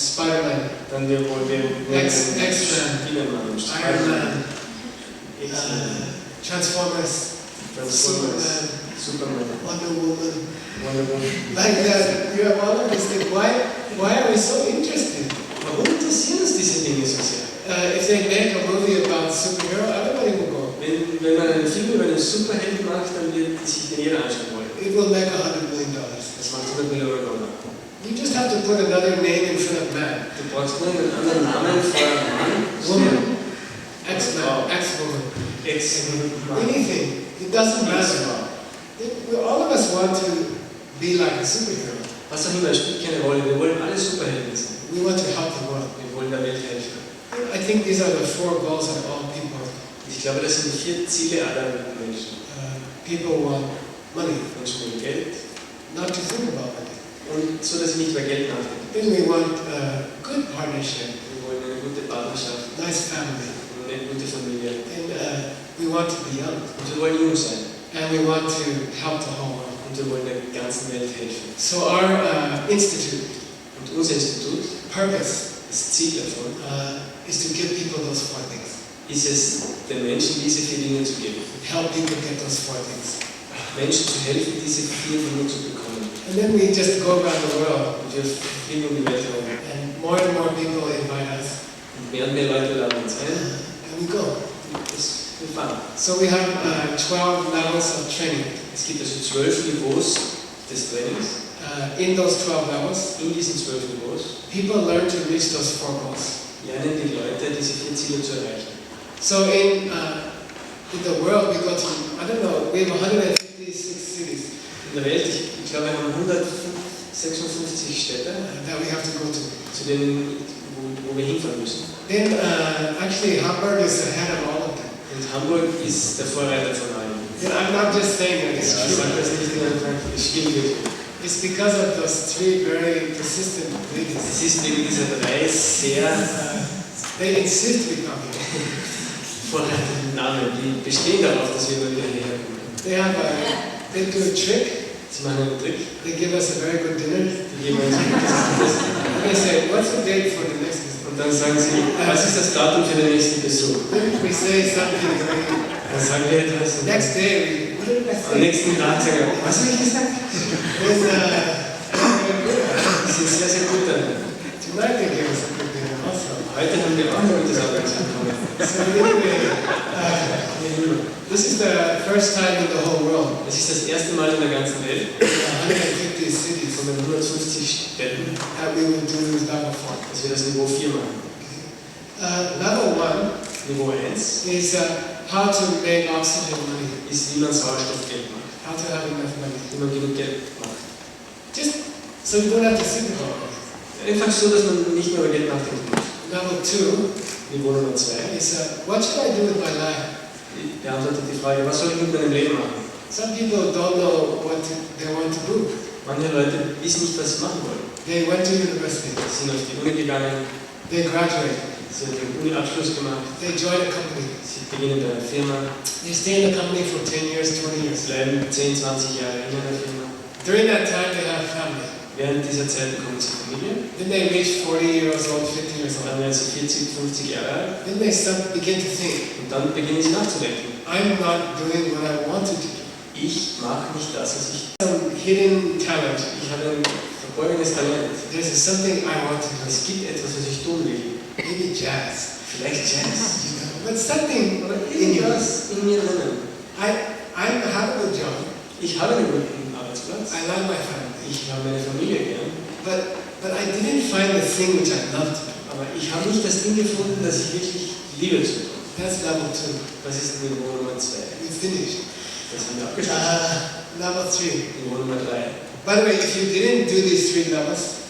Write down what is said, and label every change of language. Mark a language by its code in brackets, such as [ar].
[en] Spider-Man, [de] Dann wollen wir [en] X-Men, Spider-Man, Iron Man, X-Men, Transformers, Transformers, Superman, Wonder Woman. Wonder Woman. Like that, you have all of these things. Why are we so interested? [de] Warum interessieren uns diese Dinge so sehr? [en] If they make a movie about superhero, everybody will go. [de] Wenn man einen Film über einen Superhelden macht, dann wird sich den jeder anschauen wollen. [en] It will make $100 million. [de] Das macht 100 Millionen $. [en] You just have to put another name in front of man. [de] Du brauchst nur einen anderen Namen vor Mann, [en] Woman, X-Man, X-Woman, [de] Ex-Mann. [en] anything. It doesn't matter. All of us want to be like a superhero. [de] Was auch immer, spielt keine Rolle. Wir wollen alle Superhelden sein. [en] We want to help the world. [de] Wir wollen der Welt helfen. [en] I think these are the 4 goals of all people. [de] Ich glaube, das sind die 4 Ziele aller Menschen. [en] People want money, [de] Menschen wollen Geld. [en] not to think about money. [de] Und so, dass ich nicht über Geld nachdenke. [en] Then we want good partnership, [de] Wir wollen eine gute Partnerschaft, [en] nice family, [de] eine gute Familie. [en] and we want to be young, [de] Und wir wollen jung sein. [en] and we want to help the whole world. [de] Und wir wollen der ganzen Welt helfen. [en] So our institute [de] Und unser Institut, [en] purpose [de] das Ziel davon, [en] is to give people those 4 things. [de] ist es, den Menschen diese 4 Dinge zu geben. [en] Help people get those 4 things. [de] Menschen zu helfen, diese 4 Dinge zu bekommen. [en] And then we just go around the world, [de] Und wir fliegen um die Welt herum. [en] and more people invite us, [de] Und mehr und mehr Leute laden uns ein. [en] and we go. [de] Wir fahren. [en] So we have 12 levels of training. [de] Es gibt also 12 Niveaus des Trainings. [en] In those 12 levels, [de] In diesen 12 Niveaus [en] people learn to reach those 4 goals. [de] lernen die Leute, diese 4 Ziele zu erreichen. [en] So in the world, we go to, I don't know, we have 156 cities [de] In der Welt, ich glaube, wir haben 156 Städte, [en] that we have to go to. [de] zu denen, wo wir hinfahren müssen. [en] Then actually Hamburg is ahead of all of them. [de] Und Hamburg ist der Vorreiter von allen. [en] And I'm not just saying that, it's [de] Ja, ich [en] true. [de] sage das nicht nur einfach, es stimmt wirklich. [en] It's because of those 3 very persistent ladies. [de] Es ist wegen dieser 3 sehr [en] They insist we come here. [de] vorreitenden Namen, die bestehen darauf, dass wir immer wieder hierher kommen. [en] They do a trick. [de] Sie machen einen Trick, [en] They give us a very good dinner. [de] die geben uns ein gutes Essen. [en] And they say, what's the date for the next visit? [de] Und dann sagen sie, was ist das Datum für den nächsten Besuch? [en] Then we say something very, [de] Dann sagen wir etwas. Und [en] next day, what did I am say? [de] nächsten Tag sagen wir, was habe ich gesagt? [en] And, [de] Das ist sehr, sehr gut dann. [en] tonight they give us a good dinner also. [de] Heute haben wir auch ein gutes Abendessen bekommen. [en] So anyway, this is the first time in the whole world. [de] Es ist das erste Mal in der ganzen Welt, [en] 150 cities [de] von den 150 Städten, [en] that we will do level 4. [de] dass wir das Niveau 4 machen. [en] Level 1 [de] Niveau 1 [en] is how to make oxygen money, [de] ist, wie man Sauerstoffgeld macht, [en] how to have enough money. [de] wie man genug Geld macht. [en] Just so you don't have to think about it. [de] Einfach so, dass man nicht mehr über Geld nachdenken muss. [en] Level 2 [de] Niveau Nummer 2 [en] is what should I do with my life? [de] beantwortet die Frage, was soll ich mit meinem Leben machen? [en] Some people don't know what they want to do. [de] Manche Leute wissen nicht, was sie machen wollen. [en] They went to university, [de] Sie sind auf die Uni gegangen, [en] they graduate, [de] sie haben den Uni-Abschluss gemacht, [en] they join a company, [de] sie beginnen bei einer Firma, [en] they stay in the company for 10 years, 20 years. [de] bleiben 10, 20 Jahre in einer Firma. [en] During that time, they have family. [de] Während dieser Zeit bekommen sie Familie, [en] Then they reach 40 years old, 50 years old. [de] dann werden sie 40, 50 Jahre alt [en] Then they begin to think, [de] und dann beginnen sie nachzudenken. [en] I'm not doing what I wanted to do. [de] Ich mache nicht das, was ich... [en] Some hidden talent. [de] Ich habe ein verborgenes Talent. [en] There's something I want to do. [de] Es gibt etwas, was ich tun will. [en] Maybe jazz, [de] Vielleicht Jazz. [en] you know, but something [de] Oder [en] in you. [de] irgendwas in mir drinnen. [en] I have a good job. [de] Ich habe einen guten Arbeitsplatz. [en] I love my family. [de] Ich habe meine Familie gern. [en] But I didn't find the thing which I loved to do. [de] Aber ich habe nicht das Ding gefunden, das ich wirklich liebe zu tun. [en] That's level 2. [de] Das ist Niveau Nummer 2. [en] We finished. [de] Das haben wir abgeschlossen. [en] Level 3. [de] Niveau Nummer 3. [en] By the way, if you didn't do these 3 levels,